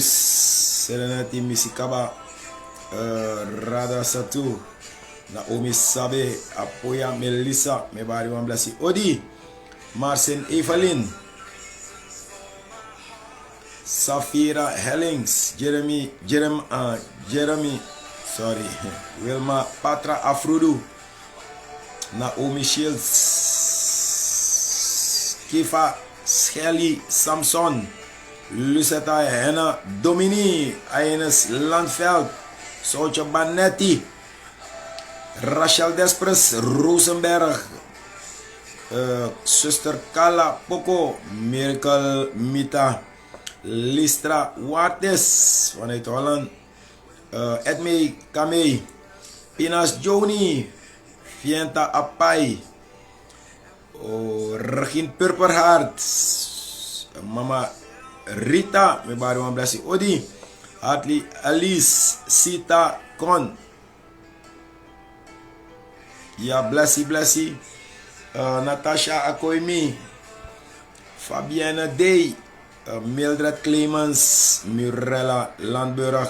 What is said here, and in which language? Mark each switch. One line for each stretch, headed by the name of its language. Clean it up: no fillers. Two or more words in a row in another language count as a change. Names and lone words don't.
Sranan Tongo: Serenity Misikaba. Rada Satu. Naomi Sabe. Apoya Melissa. Me bari wan blessi Odi. Marcin Evelyn. Safira Hellings. Jeremy. Sorry. Wilma Patra Afrudu. Naomi Shields. Kifa Shelly Samson. Lucetta Henna Domini. Ines Landveld. Soutje Banetti. Rachel Despres Rosenberg. Zuster Kala Poco. Miracle Mita. Listra Wates vanuit Holland. Edmey Kamei. Pinas Joni. Fienta Apai. Regin Purperhart. Mama Rita. Me baru wan blessi Odi. Hartley Alice Sita Kon. Ya blessi. Natasha Akoimi. Fabienne Day. Mildred Clemens. Mirella Landburg.